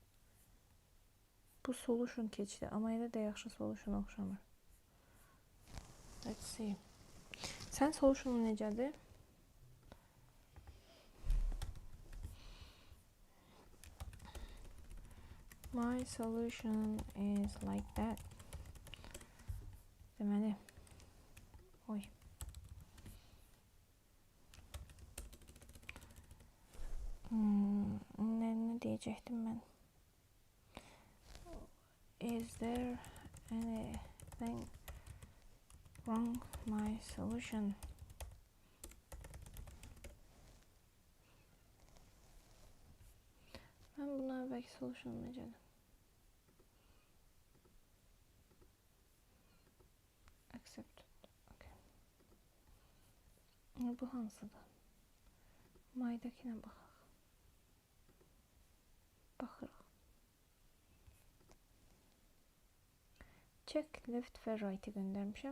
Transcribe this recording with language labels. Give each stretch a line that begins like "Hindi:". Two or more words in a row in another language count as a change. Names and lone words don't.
Azerbaijani: Bu solution keçdi, amma elə də yaxşı solution oxşamır.
English: Let's see.
Azerbaijani: Sən solutionun necədir?
English: My solution is like that.
Azerbaijani: Deməli. Oy.
Turkish: Ne diyecektim ben?
English: Is there anything wrong my solution?
Turkish: Ben buna belki solution necədir?
English: Accepted. Okay.
Azerbaijani: Bu hansıdır? My'dakine baxaq. Baxırıq.
English: Check left
Azerbaijani: və right'i göndərmişəm.